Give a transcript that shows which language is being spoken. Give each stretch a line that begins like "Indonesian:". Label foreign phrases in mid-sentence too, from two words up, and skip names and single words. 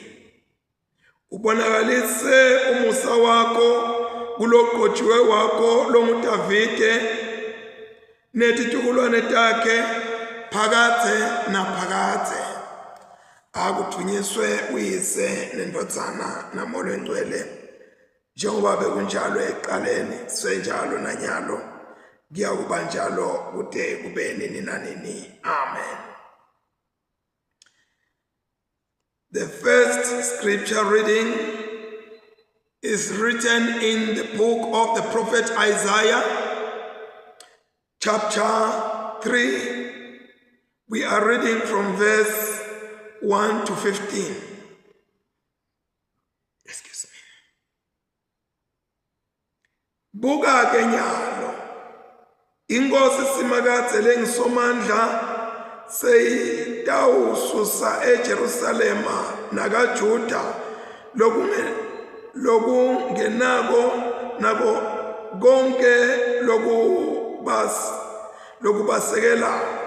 Swati: Ubonakalise umusa wakho kuloqotshiwe wakho longuDavide netitukulwane takhe phakathe naphakathe. Akuthunyiswe uyise nendodzana naMoya Oyingcwele, njengoba bekunjalo ekuqaleni, senjalo nanyalo, kuyakuba njalo kude kube nini nanini. Amen.
English: The first scripture reading is written in the book of the prophet Isaiah, chapter 3. We are reading from verse 1 to 15. Excuse me.
Swati: Buka ke nyalo, inkosi simakathe lengisomandla seyitawususa eJerusalema nakaJuda lokungenako nako konke lokubasekela.